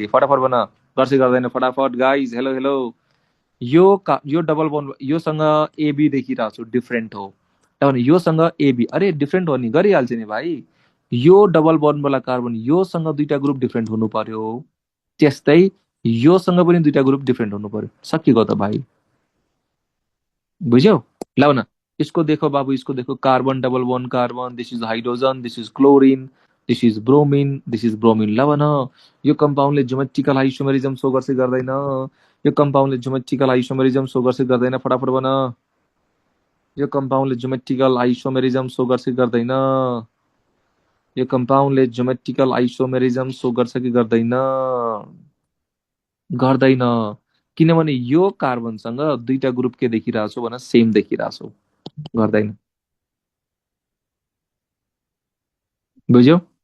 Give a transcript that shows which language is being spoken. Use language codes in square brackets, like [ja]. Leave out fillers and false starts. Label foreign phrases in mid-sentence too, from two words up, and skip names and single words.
[ne] फटाफट भन गर्छ गर्दैन फटाफट गाइज हेलो हेलो यो [en] double bond [ne] योसँग एबी देखिरहेको छु डिफरेन्ट हो किनभने योसँग एबी अरे डिफरेन्ट हो नि गरिहाल्छ नि भाइ यो डबल बन्डवाला कार्बन योसँग दुईटा ग्रुप डिफरेन्ट हुनु पर्यो त्यस्तै योसँग पनि दुईटा ग्रुप डिफरेन्ट हुनु पर्यो सकिएको त भाइ बुझ्यौ लाउ न इसको [hi] देखो बाबू इसको देखो [en] carbon double bond carbon this is hydrogen this is chlorine this is bromine this is bromine [ne] ल भन यो कम्पाउन्डले [en] geometrical isomerism [ne] सो गर्छ गर्दैन यो कम्पाउन्डले [en] geometrical isomerism [ne] सो गर्छ गर्दैन फटाफट भन यो कम्पाउन्डले [en] geometrical isomerism [ne] सो गर्छ गर्दैन यो कम्पाउन्डले [en] geometrical isomerism [ne] सो गर्छ कि गर्दैन गर्दैन किनभने यो कार्बनसँग दुईटा ग्रुप के देखिरहेको छु भन सेम देखिरहेको छु गर्दैन बुझ्यौ